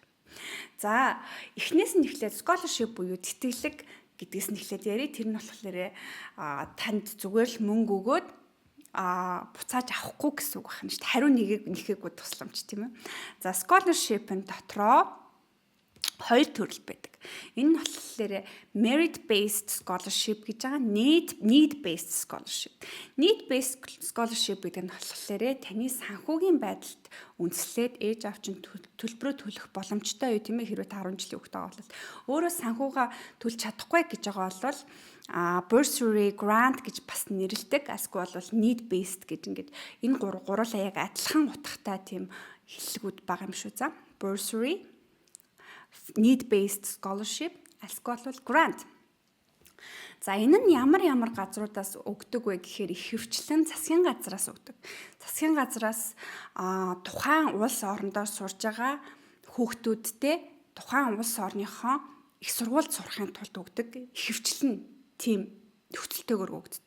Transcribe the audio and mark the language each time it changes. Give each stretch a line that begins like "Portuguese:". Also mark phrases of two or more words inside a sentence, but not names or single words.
Mongolian: За эхнээс нь эхлээд scholarship буюу тэтгэлэг гэдгээс нь эхлээд ярив. Тэр нь болохоор танд зүгээр л мөнгө өгөөд буцааж авахгүй гэсэн үг байна шүү дээ. Хариу нэгээгүй тусламж тийм ээ. За scholarship-ын дотроо 2 төрөл байдаг. Энэ нь болохоор
English: merit based scholarship
Mongolian: гэж байгаа,
English: need based scholarship. Need based scholarship
Mongolian: гэдэг нь болохоор таны санхүүгийн байдалд үндэслээд ээж аав чинь төлбөрөө төлөх боломжтой юу тийм ээ. Хэрвээ та 10 жилийн хүүхдтэй байгаа бол өөрөө санхүүгаа төлж чадахгүй гэж байгаа бол
English: bursary grant
Mongolian: гэж бас нэрлэдэг. Асгүй бол
English: need based
Mongolian: гэж ингээд энэ гурлаа яг адилхан утгатай тийм хэллэгүүд байгаа юм шүү.
English: За bursary, need based scholarship,
Mongolian: эсвэл grant. За энэ нь ямар газруудаас өгдөг вэ гэхээр их хвчлэн засгийн газраас өгдөг. Засгийн газраас тухайн улс орондоор сурж байгаа хүүхдүүдтэй тухайн улс орныхоо их сургуульд сурахын тулд өгдөг их хвчлэн тийм нөхцөлтэйгээр өгдөг.